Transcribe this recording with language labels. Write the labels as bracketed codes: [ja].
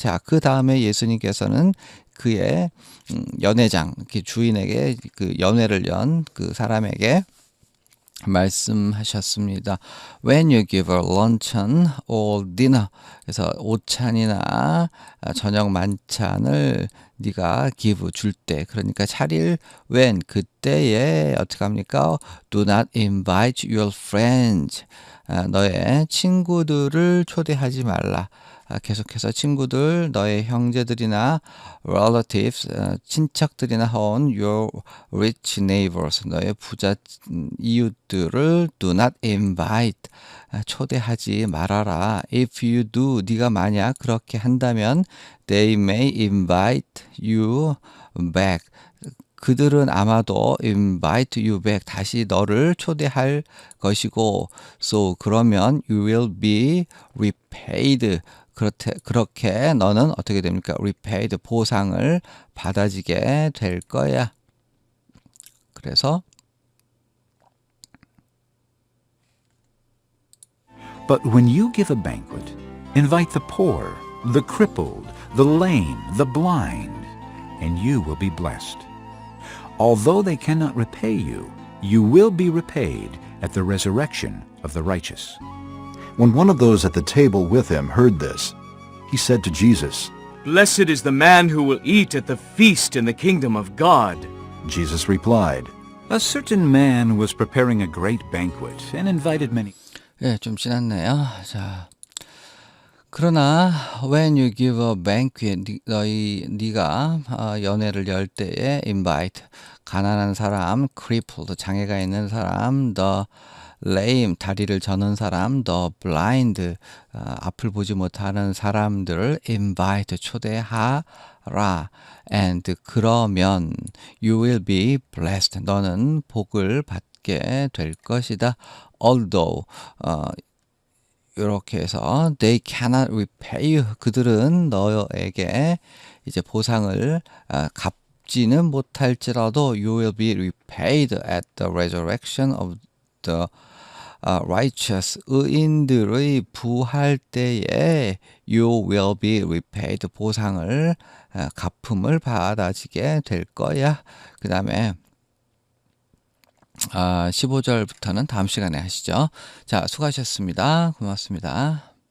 [ko] 자, 그 다음에 예수님께서는 그의 연회장 주인에게 그 연회를 연 그 사람에게 말씀하셨습니다. [en] When you give a luncheon or dinner [ko] 그래서 오찬이나 저녁 만찬을 네가 give 줄 때 그러니까 차릴 when 그때에 어떻게 합니까? [en] Do not invite your friends [ko] 너의 친구들을 초대하지 말라. 계속해서 친구들, 너의 형제들이나 relatives, 친척들이나 혹은 [en] your rich neighbors, [ko] 너의 부자 이웃들을 [en] do not invite, [ko] 초대하지 말아라. [en] If you do, [ko] 네가 만약 그렇게 한다면 [en] they may invite you back. [ko] 그들은 아마도 [en] invite you back, [ko] 다시 너를 초대할 것이고 [en] so 그러면 you will be repaid. [ko] 그렇게 너는 어떻게 됩니까? repaid, 보상을 받아지게 될 거야. 그래서 [en] But when you give a banquet, invite the poor, the crippled, the lame, the blind, and you will be blessed. Although they cannot repay you, you will be repaid at the resurrection of the righteous. When one of those at the table with him heard this, he said to Jesus, Blessed is the man who will eat at the feast in the kingdom of God. Jesus replied, A certain man was preparing a great banquet and invited many. [ko] 예, 좀 지났네요. 자, 그러나 [en] when you give a banquet, [ko] 네가 연회를 열 때에 invite, 가난한 사람, crippled, 장애가 있는 사람, [en] the lame, [ko] 다리를 저는 사람, [en] the blind, [ko] 앞을 보지 못하는 사람들을 invite, 초대하라. [en] And 그러면 you will be blessed. [ko] 너는 복을 받게 될 것이다. [en] Although [ko] 이렇게 해서 [en] they cannot repay you. [ko] 그들은 너에게 이제 보상을 갚지는 못할지라도 [en] you will be repaid at the resurrection of the righteous. [ko] 의인들의 부활 때에 [en] you will be repaid. [ko] 보상을 갚음을 받아지게 될 거야. 그 다음에 15절부터는 다음 시간에 하시죠. 자, 수고하셨습니다. 고맙습니다.